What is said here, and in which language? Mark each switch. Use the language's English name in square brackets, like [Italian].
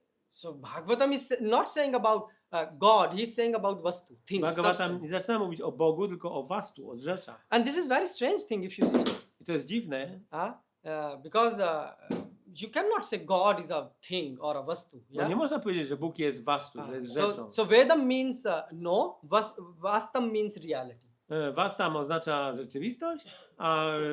[English] So Bhagavatam is not saying about God. He is saying about Vastu, things, [Polish] Bhagavatam nie [English] substance. [Polish] zaczyna mówić o Bogu, tylko o vastu, o rzeczach. [English] And this is very strange thing if you see. [Polish] I to jest dziwne, [English] Because you cannot say God is a thing or a Vastu. [Polish] bo nie można powiedzieć, że Bóg jest vastu, że jest rzeczą. [English] So Vedam means no, Vastam means reality. [Polish] Vastam oznacza rzeczywistość, a